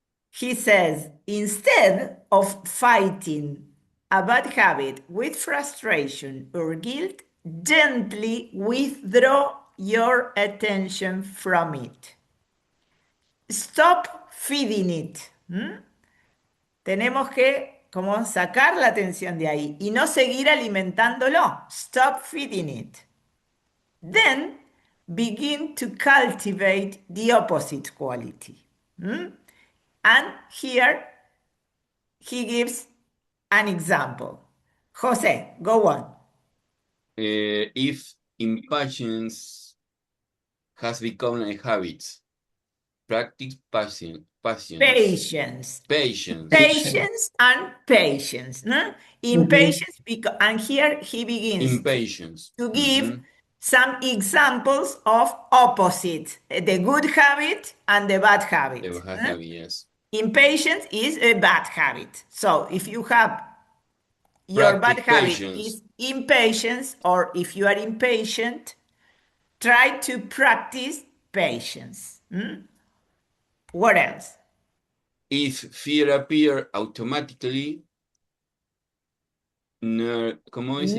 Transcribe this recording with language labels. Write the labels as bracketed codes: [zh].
[en] He says, instead of fighting a bad habit with frustration or guilt, gently withdraw your attention from it. Stop feeding it. [es] Tenemos que como sacar la atención de ahí y no seguir alimentándolo. [en] Stop feeding it. Then begin to cultivate the opposite quality. And here he gives an example. Jose, go on. If impatience has become a habit, practice patience. Patience. Patience. Patience and patience. No? Impatience, and here he begins Impatience. to give some examples of opposite, the good habit and the bad habit. The bad habit, yes. Impatience is a bad habit. So if you have your bad habit patience. is impatience, or if you are impatient, try to practice patience. What else? If fear appear automatically, [es] ¿cómo dice?